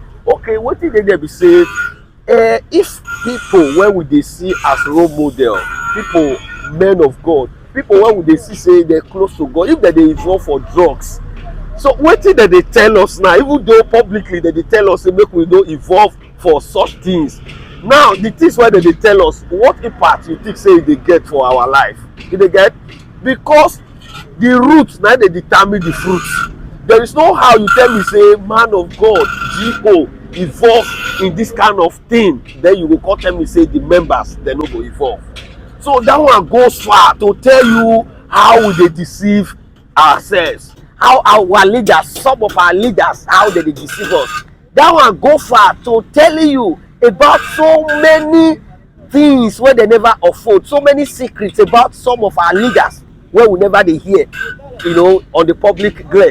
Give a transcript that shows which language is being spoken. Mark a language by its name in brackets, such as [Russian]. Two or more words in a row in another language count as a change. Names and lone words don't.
[Nigerian Pidgin] Okay, what did they be say? If people when we dey see as role model, people men of God, people when we dey see say they're close to God, if they dey involve for drugs, so wetin dem dey tell us now, even though publicly dem dey tell us say make we no involve for such things, now the things wey dem dey tell us, what impact you think say e dey get for our life? You dey get? Because the roots na dey determine the fruits. There is no how you tell me say man of God G.O. involve in this kind of thing, then you go come tell me say the members dem no go involve. So that one goes far to tell you how we dey deceive ourselves, how our leaders, some of our leaders, how they deceive us. That one go far to telling you about so many things where they never afford, so many secrets about some of our leaders where we never dey hear, you know, on the public glare.